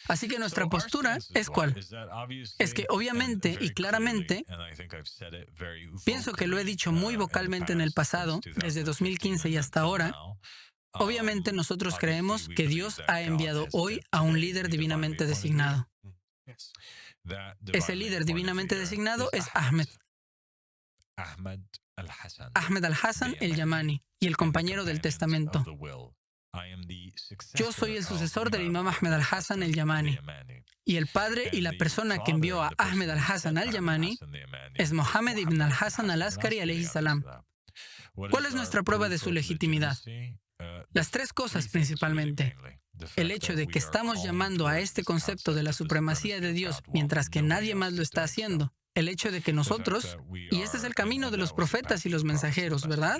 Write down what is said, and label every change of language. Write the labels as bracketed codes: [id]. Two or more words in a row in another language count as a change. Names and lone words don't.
[es] Así que nuestra postura es ¿cuál? Es que obviamente y claramente, pienso que lo he dicho muy vocalmente en el pasado, desde 2015 y hasta ahora, obviamente nosotros creemos que Dios ha enviado hoy a un líder divinamente designado. Ese líder divinamente designado es Ahmed al-Hassan el-Yamani y el compañero del testamento. Yo soy el sucesor del imam Ahmed al-Hassan el-Yamani y el padre y la persona que envió a Ahmed al-Hassan al-Yamani es Mohammed ibn al-Hassan al-Askari [ar] عليه السلام. [es] ¿Cuál es nuestra prueba de su legitimidad? Las tres cosas principalmente. El hecho de que estamos llamando a este concepto de la supremacía de Dios mientras que nadie más lo está haciendo. El hecho de que nosotros, y este es el camino de los profetas y los mensajeros, ¿verdad?